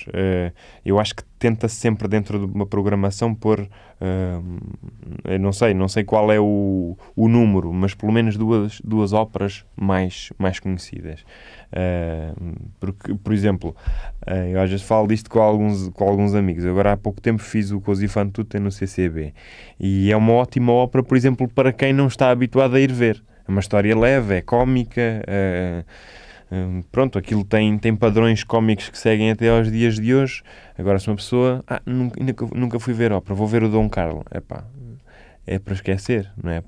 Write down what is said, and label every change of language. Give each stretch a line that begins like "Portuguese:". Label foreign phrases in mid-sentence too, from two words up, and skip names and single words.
Portuguese: Eu acho que tenta-se sempre dentro de uma programação pôr, eu não sei qual é o número, mas pelo menos duas óperas mais conhecidas. Porque, por exemplo, eu às vezes falo disto com alguns amigos. Agora há pouco tempo fiz o Così fan tutte no CCB e é uma ótima ópera, por exemplo, para quem não está habituado a ir ver. É uma história leve, é cómica, pronto, aquilo tem padrões cómicos que seguem até aos dias de hoje. Agora, se uma pessoa nunca fui ver ópera, vou ver o Dom Carlo, é para esquecer, não é?